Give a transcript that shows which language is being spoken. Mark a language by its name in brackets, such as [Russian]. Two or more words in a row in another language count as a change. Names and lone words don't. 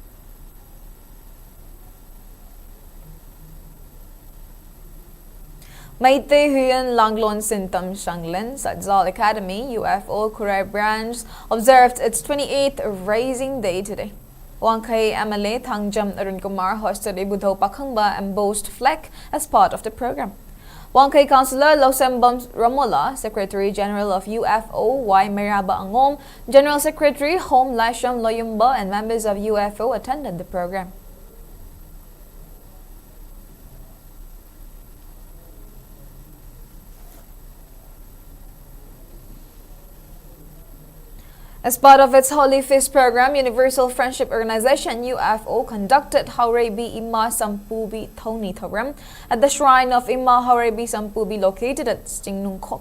[English] Maite Huyan Langlon Sintam Shanglen, Sadzal Academy, UFO Kurai branch, observed its 28th Raising Day today. Wangkai MLA Thangjam Arun Kumar hosted a Budho Pakhangba embossed flag as part of the program. Wangkai Councillor Losembam Ramola, Secretary General of UFO Y Meraba Angom, General Secretary Home Lasham Loyumba and members of UFO attended the program. As part of its Holy Feast program, Universal Friendship Organization UFO conducted Haurebi Ima Sampubi Thoni Thoram at the shrine of Ima Haurebi Sampubi located at Stingnungkok.